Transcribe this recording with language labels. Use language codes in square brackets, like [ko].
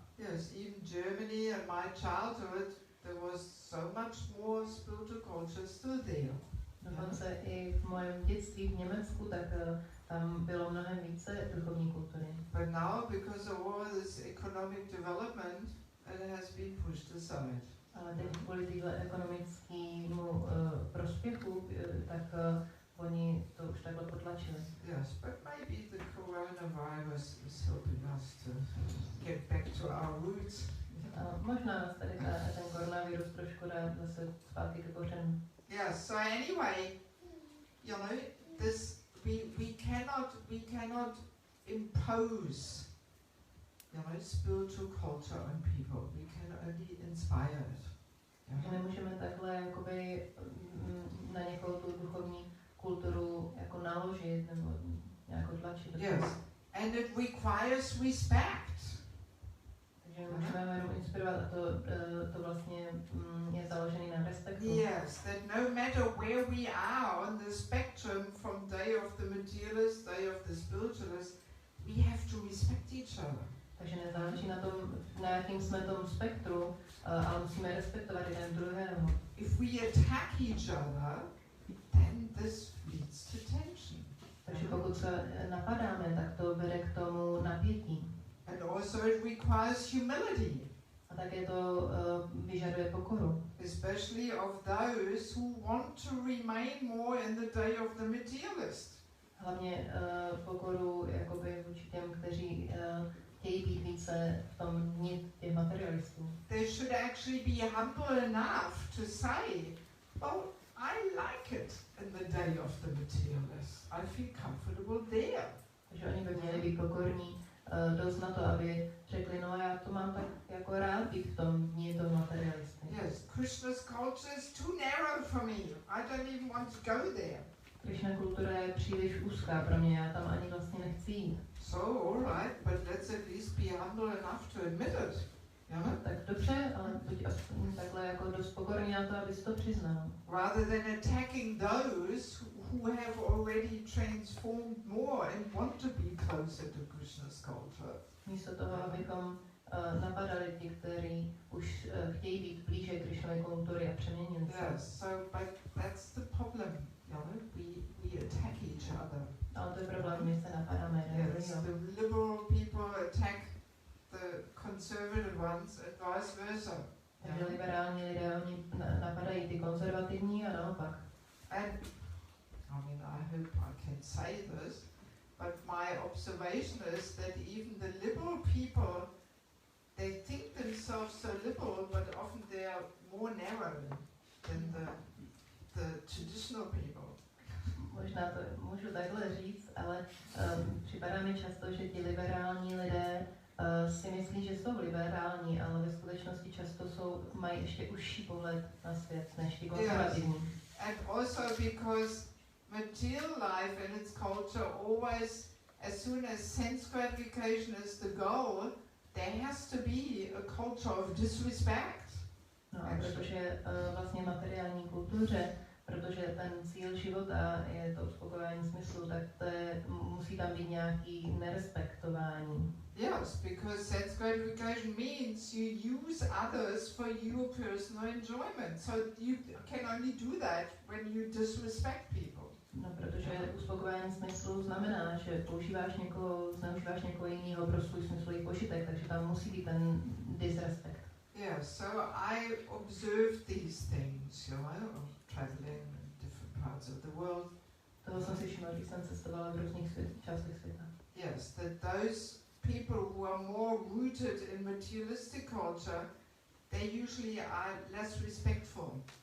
[en] Yes, even Germany and my childhood, there was so much more spiritual culture still there. [cs] Dokonce i v mém dětství v Německu, tak tam bylo mnohem více duchovní kultury. [en] But now, because of all this economic development, it has been pushed aside. [cs] Ale teď kvůli téhle ekonomickému prospěchu, tak oni to už takhle potlačili. [en] Yes, but maybe the coronavirus is helping us to get back to our roots. [cs] Možná nás tady ten koronavirus trošku dá zase zpátky k kořenům. [en] Yes, so anyway, you know, this we cannot impose, you know, spiritual culture on people. We can only inspire it. [cs] Že nemůžeme takhle jakoby na někoho tu duchovní kulturu jako naložit nebo nějak tlačit. [en] Yes, and it requires respect. [cs] Takže můžeme ho jenom inspirovat a to vlastně je založený na respektu. [en] Yes, that no matter where we are on the spectrum from day of the materialist, day of the spiritualist, we have to respect each other. [cs] Takže nezáleží na tom, na jakým jsme tom spektru, ale musíme respektovat jeden druhého. [en] If we attack each other, then this leads to tension. [cs] Takže pokud se napadáme, tak to vede k tomu napětí. [en] And also it requires humility. [cs] A také to vyžaduje pokoru. [en] Especially of those who want to remain more in the day of the materialist. [cs] Hlavně pokoru jakoby vůči těm, kteří chtějí být více v tom dni těch materialistů. [en] They should actually be humble enough to say, well, I like it in the day of the materialist. I feel comfortable there. [cs] Takže oni by měli být pokorní dost na to, aby řekli, no já to mám tak jako rád být v tom dni toho materialisty. [en] Yes, Krishna's culture is too narrow for me. I don't even want to go there. [cs] Krishna kultura je příliš úzká pro mě, já tam ani vlastně nechci jít. [en] So, all right, but let's at least be humble enough to admit it. Yeah? [cs] Tak dobře, ale buď aspoň takhle jako dost pokorný na to, abys to přiznal. [en] Rather than attacking those who have already transformed more and want to be closer to Krishna's culture. [cs] Místo toho, abychom napadali ti, kteří už chtějí být blíže Krishnově kultury a přeměnili se. [en] Yes, so but that's the problem, you know, we attack each other. [cs] Ale to je problém, my se napadáme jeden [en] Yes, [cs] druhého. [en] the liberal people attack the conservative ones and vice versa. [cs] Takže liberální lidé, oni napadají ty konzervativní a naopak. [en] And I mean, I hope I can say this, but my observation is that even the liberal people, they think themselves so liberal, but often they are more narrow than the traditional people. [cs] Možná to můžu takhle říct, ale připadá mi často, že ti liberální lidé si myslí, že jsou liberální, ale ve skutečnosti často mají ještě užší pohled na svět než ti konzervativní. [en] Yes. And also because material life and its culture always, as soon as sense gratification is the goal, there has to be a culture of disrespect. [cs] No a protože vlastně materiální kultuře, protože ten cíl života je to uspokojení smyslu, tak musí tam být nějaký nerespektování. [en] Yes, because sense gratification means you use others for your personal enjoyment. So you can only do that when you disrespect people. [cs] No, protože uspokojení smyslu znamená, že zneužíváš někoho jiného pro svůj smyslový požitek, takže tam musí být ten disrespekt. [en] Yeah, so I observed these things, you know, traveling in different parts of the world. [cs] Toho jsem si všimla, když jsem cestovala v různých částech světa. [en] Yes, that those people who are more rooted in materialistic culture, they usually are less respectful.